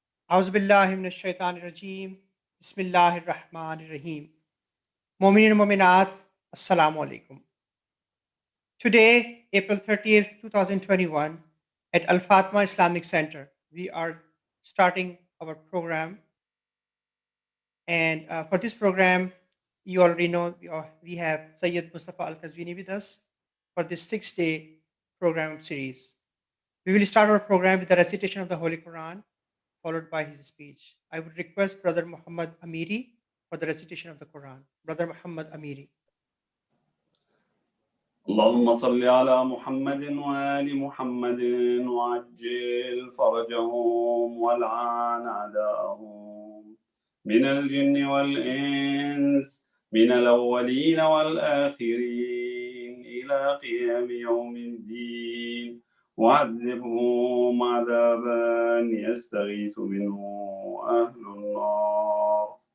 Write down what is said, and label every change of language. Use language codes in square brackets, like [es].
[ar] أعوذ بالله من الشيطان الرجيم بسم الله الرحمن الرحيم [en] Mu'minin and Mu'minat, Assalamu alaikum. Today, April 30th, 2021, at Al Fatma Islamic Center, we are starting our program. And for this program, you already know we have Sayyid Moustafa al-Qazwini with us for this 6-day program series. We will start our program with the recitation of the Holy Quran, followed by his speech. I would request Brother Muhammad Amiri for the recitation of the Quran. Brother Muhammad Amiri. [ar] اللهم صل على محمد وآل محمد وعجل فرجهم والعن أعداءهم من الجن والإنس من الأولين والآخرين إلى قيام يوم الدين وعذبهم عذابا يستغيث منه أهل النار.